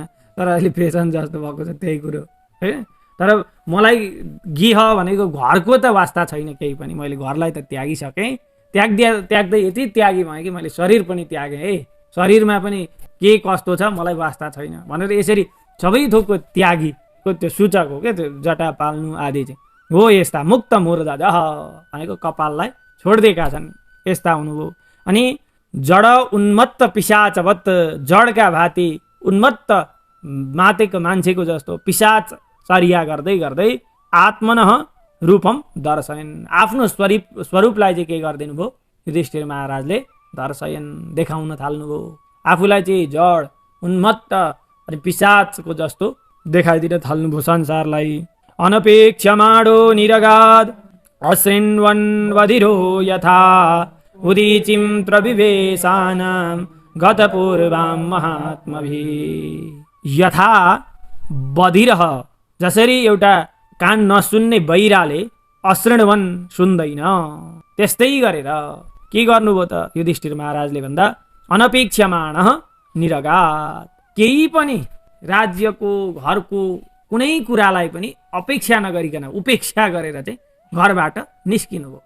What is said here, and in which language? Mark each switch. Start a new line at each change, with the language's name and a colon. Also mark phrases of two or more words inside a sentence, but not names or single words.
Nepali: तर अहिले फेसन जस्तो भएको छ त्यही कुरो है। तर मलाई गेह भनेको घरको त वास्ता छैन केही पनि, मैले घरलाई त त्यागिसकेँ, त्याग्दै यति त्यागी भएँ कि मैले शरीर पनि त्यागेँ है, शरीरमा पनि के कस्तो छ मलाई वास्ता छैन भनेर यसरी सबै थोकको त्यागीको त्यो सूचक हो क्या त्यो जटा पाल्नु आदि चाहिँ हो। यस्ता
Sanskrit: मुक्त मूर्धजः
Nepali: भनेको कपाललाई छोडिदिएका छन् यस्ता हुनुभयो। अनि
Sanskrit: जड उन्मत्त पिशाचवत्,
Nepali: जडका भाती उन्मत्त मातेको मान्छेको जस्तो पिशाच चर्या गर्दै गर्दै
Sanskrit: आत्मनः रूपम दर्शयन्,
Nepali: आफ्नो स्वरूपलाई चाहिँ के गरिदिनु भयो युधिष्ठिर महाराजले दर्शयन् देखाउन थाल्नुभयो। आफूलाई चाहिँ जड उन्मत्त अनि पिशाचको जस्तो देखाइदिन थाल्नुभयो संसारलाई।
Sanskrit: अनपेक्षमाणो निरगाद अश्रिन्वन् वधिरो यथा उदीचिं प्रविवेशानां गतपूर्वां महात्मभिः। यथा बधिरः,
Nepali: जसरी एउटा कान नसुन्ने बहिराले अश्रिणवन सुन्दैन त्यस्तै गरेर के गर्नुभयो त युधिष्ठिर महाराजले भन्दा
Sanskrit: अनपेक्षमाणः निरगात,
Nepali: केही पनि राज्यको घरको कुनै कुरालाई पनि अपेक्षा नगरिकन उपेक्षा गरेर चाहिँ घरबाट निस्किनु भयो।